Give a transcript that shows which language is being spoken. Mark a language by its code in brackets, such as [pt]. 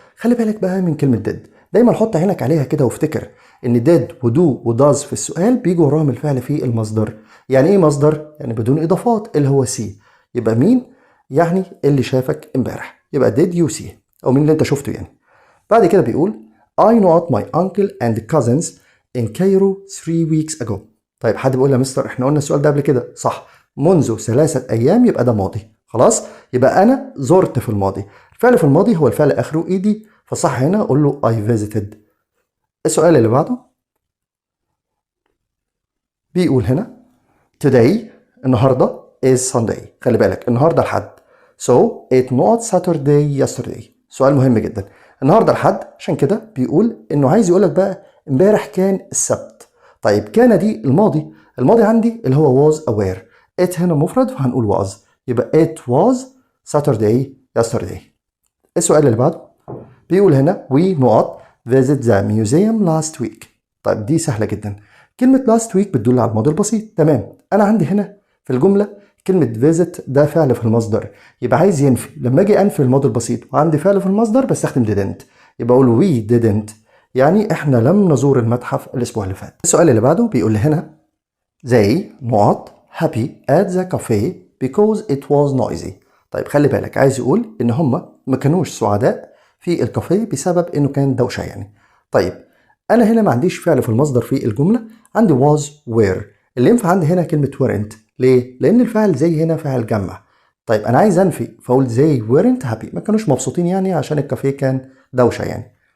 [ar] خلي بالك بقى من كلمة did، دايما حط عينك عليها كده وافتكر ان did ودو وداز في السؤال بيجوا وراهم الفعل في المصدر. يعني ايه مصدر؟ يعني بدون اضافات اللي هو سي. يبقى مين؟ يعني اللي شافك امبارح، يبقى [en] did you see [ar] او مين اللي انت شفته يعني. بعد كده بيقول [en] I not my uncle and cousins in Cairo 3 weeks ago. [ar] طيب حد بيقول يا مستر احنا قلنا السؤال ده قبل كده. صح، منذ 3 ايام يبقى ده ماضي. خلاص، يبقى انا زرت في الماضي. الفعل في الماضي هو الفعل اخره ed، فصح هنا اقول له [en] I visited. [ar] السؤال اللي بعده بيقول هنا [en] today [ar] النهارده [en] is Sunday. [ar] خلي بالك النهارده الحد، [en] so it not Saturday yesterday. [ar] سؤال مهم جدا، النهارده الحد عشان كده بيقول انه عايز يقولك بقى امبارح كان السبت. طيب كان دي الماضي، الماضي عندي اللي هو was aware، it هنا مفرد فهنقول was، يبقى [en] it was Saturday yesterday. [ar] السؤال اللي بعده بيقول هنا [en] we not visit the museum last week. [ar] طيب دي سهلة جدا. كلمة last week بتدل على الماضي البسيط. تمام. أنا عندي هنا في الجملة كلمة visit ده فعل في المصدر، يبقى عايز ينفي. لما أجي أنفي الماضي البسيط وعندي فعل في المصدر بستخدم didn't، يبقى أقول [en] we didn't، [ar] يعني إحنا لم نزور المتحف الأسبوع اللي فات. السؤال اللي بعده بيقول لي هنا [en] they not happy at the cafe because it was noisy. [ar] طيب خلي بالك، عايز يقول إن هم ما كانوش سعداء في الكافيه بسبب إنه كان دوشة يعني. طيب أنا هنا ما عنديش فعل في المصدر في الجملة، عندي was were. اللي ينفع عندي هنا كلمة weren't. ليه؟ لأن الفعل زي هنا فعل جمع. طيب أنا عايز أنفي فأقول [en] they weren't happy، [ar] ما كانوش مبسوطين يعني عشان الكافيه كان دوشة يعني.